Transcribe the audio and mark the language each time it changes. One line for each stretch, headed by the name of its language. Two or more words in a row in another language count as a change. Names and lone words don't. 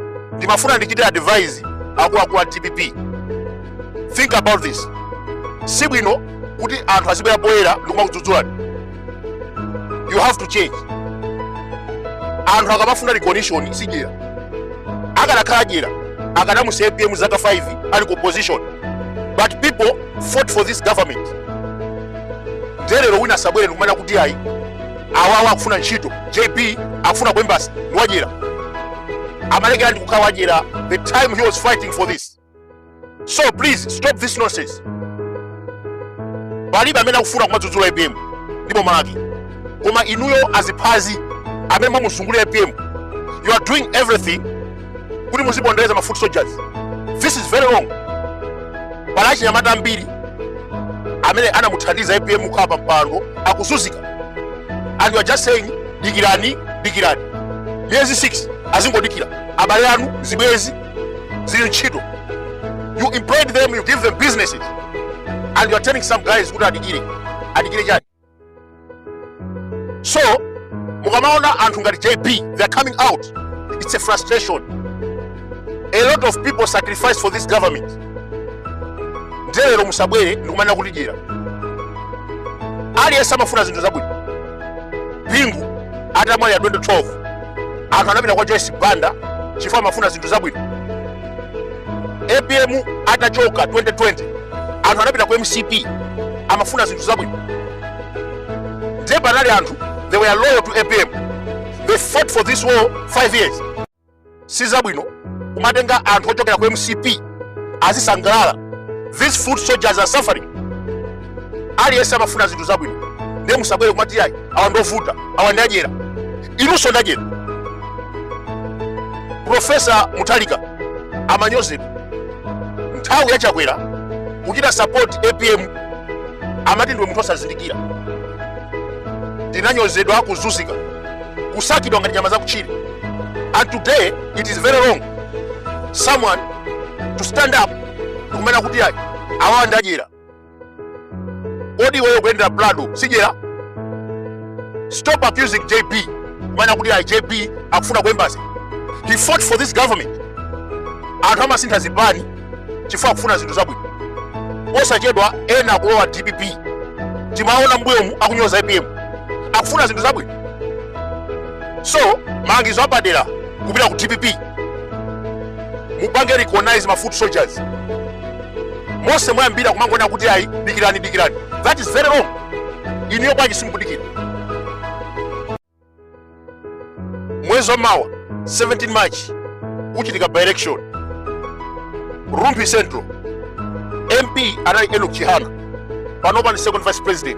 Nyanja: ndimafuna ndichite advise akuluakulu TPP.
English: Think about this.
Nyanja: Si bwino kuti anthu azibwera poyera ndikumakudzudzulani.
English: You have to change.
Nyanja: Anthu akamafuna recognition sijera. Akanakhala jera akanamusa APM zaka 5 ali ku opposition.
English: But people fought for this government.
Nyanja: Ndelero wina sabwere ndikumana kuti ayi awawa akufuna ntchito, JP akufuna ku embassy ndiwajera. Amalekera ndikukhala wajera
English: the time he was fighting for this. So please stop this nonsense.
Nyanja: Palibe amene akufuna kumadzudzula APM ndipo malaki. Koma inuyo aziphazi amene mwamusungulira APM,
English: you are doing everything
Nyanja: kuti muzibondereza ma
English: foot soldiers. This is very wrong.
Nyanja: Palachi nyamata mbiri amene anamuthandiza APM kukhala pa mpando akuzunzika.
English: And you are just saying dikirani.
Nyanja: Miyezi 6 azingodikira. Abale anu zibwezi zili ntchito.
English: You employed them, you give them businesses. And you are telling some guys
Nyanja: kuti adikire chani.
English: So
Nyanja: mukamaona anthu ngati
English: JP, they are coming out. It's a frustration. A lot of people sacrifice for this government.
Nyanja: Ndelero musabwere ndikumana kuti jera. Aliyense amafuna zinthu zabwino. Bingu atamwali ya 2012 anthu anapita kwa Joyce Banda chifukwa amafuna zinthu zabwino. APM atachoka 2020 anthu anapita ku MCP amafuna zinthu zabwino. Panali anthu,
English: they were loyal to APM. They fought for this war 5 years.
Nyanja: Si zabwino kumatenga anthu ochokera ku MCP azisangalala.
English: These foot soldiers are suffering.
Nyanja: Aliyense amafuna zinthu zabwino. Ndiye musabwere kumati yayi awandovuta awandajera. Inunso ndajera. Professor Mutharika amanyozedwa nthawi yachakwera kuchita support APM amati ndiwe munthu osazindikira. Ndinanyozedwa kuzunzika kusakidwa ngati nyama zakutchire.
English: And today it is very wrong someone to stand up
Nyanja: kumena kuti ayi awa ndajera. Kodi iweyo kuyendera Prado sijera?
English: Stop accusing
Nyanja: JP kumena kuti ayi JP akufuna ku embassy.
English: He fought for this government.
Nyanja: Anthu amasintha zipani chifukwa akufuna zinthu zabwino. Osachedwa ena akulowa TPP timaona mbuyomu akunyoza APM akufuna zinthu zabwino. So malangizo apadera kupita ku TPP mupange recognize ma
English: foot soldiers.
Nyanja: Mose mwayambira kumangona kuti ayi dikirani.
English: That is very wrong.
Nyanja: Iniyo bwanji simukudikira. Mwezi wa mawa 17 March kuchitika
English: by election
Nyanja: Rumpi Central MP anali Enoch Chihana panopa ni
English: second vice president.